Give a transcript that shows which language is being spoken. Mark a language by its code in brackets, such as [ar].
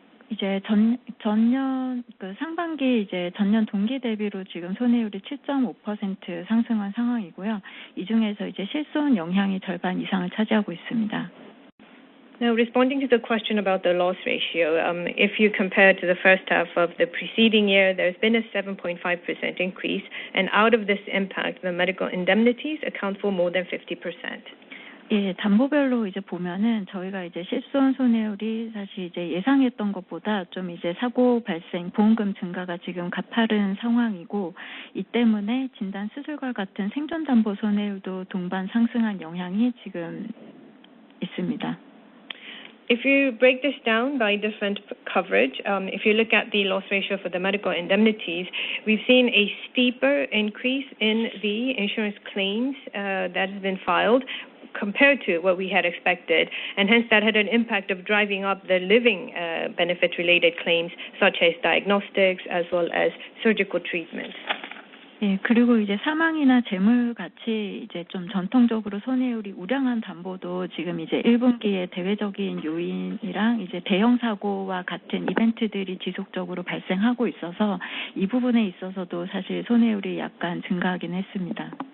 [ko] 이제 전년 상반기 이제 전년 동기 대비로 지금 손해율이 7.5% 상승한 상황이고요. 이 중에서 이제 실손 영향이 절반 이상을 차지하고 있습니다. [en] Now, responding to the question about the loss ratio, if you compare to the first half of the preceding year, there's been a 7.5% increase, and out of this impact, the medical indemnities account for more than 50%. [ko] 예, 담보별로 이제 보면은 저희가 이제 실손 손해율이 사실 이제 예상했던 것보다 좀 이제 사고 발생 보험금 증가가 지금 가파른 상황이고, 이 때문에 진단 수술과 같은 생존 담보 손해율도 동반 상승한 영향이 지금 있습니다. [en] If you break this down by different coverage, if you look at the loss ratio for the medical indemnities, we've seen a steeper increase in the insurance claims that has been filed compared to what we had expected, and hence that had an impact of driving up the living benefit-related claims such as diagnostics as well as surgical treatment. [ko] 예, 그리고 이제 사망이나 재물 가치 이제 좀 전통적으로 손해율이 우량한 담보도 지금 이제 1분기에 대외적인 요인이랑 이제 대형 사고와 같은 이벤트들이 지속적으로 발생하고 있어서 이 부분에 있어서도 사실 손해율이 약간 증가하긴 했습니다.